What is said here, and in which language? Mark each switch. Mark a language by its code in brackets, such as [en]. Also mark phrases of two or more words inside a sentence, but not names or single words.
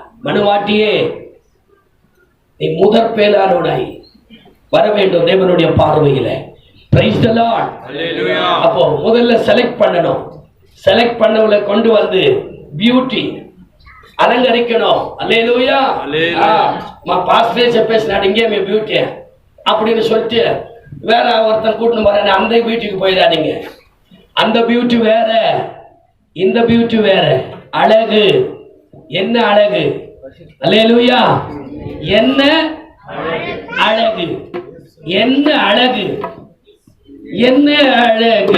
[ta] மனவாட்டியே, நீ முதற் பேலானோடாய் வர வேண்டும் தேவனுடைய பார்வையில. [en] Praise the Lord. [ta] ஹல்லேலூயா. அப்போ முதல்ல செலக்ட் பண்ணணும். செலக்ட் பண்ணவளை கொண்டு வந்து பியூட்டி அலங்கரிக்கணும். ஹல்லேலூயா. ஹல்லேலூயா. [te] మా పాస్టర్ చెప్పేసినాడు ఇంకేమే బ్యూటీ [ta] அப்படின்னு சொல்லிட்டு வேற ஒருத்தன் கூட்டின்னு போறேன், அந்த பியூட்டிக்கு போயிடாதீங்க. அந்த பியூட்டி வேற, இந்த பியூட்டி வேற. அழகு என்ன அழகு? அல்லேலூயா. என்ன அழகு? என்ன அழகு? என்ன அழகு?